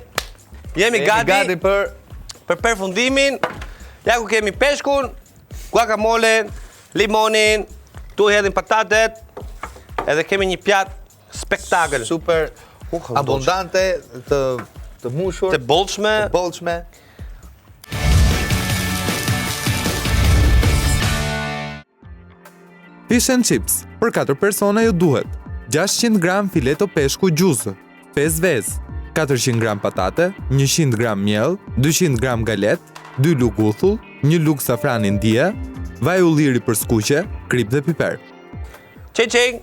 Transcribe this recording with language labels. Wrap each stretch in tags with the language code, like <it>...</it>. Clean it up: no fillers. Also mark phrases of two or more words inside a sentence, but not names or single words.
<sq>Jemi gati për përfundimin. Ja ku kemi peshkun, guacamolen, limonin, tu hedhim patatet, edhe kemi një pjatë spektakël.</sq> <es>Super abundante,</es> <sq>të mushur, Të bollshme. të bollshme.</sq> <en>Fish and chips,</en> <sq>për 4 persona ju duhet 600 gram fileto peshku gjuzë, 5 vezë, 400 gram patate, 100 gram miell, 200 gram galet, 2 lug uthull, 1 lug safran indie, vaj ulliri për skuqe, krip dhe piper. Qing,</sq>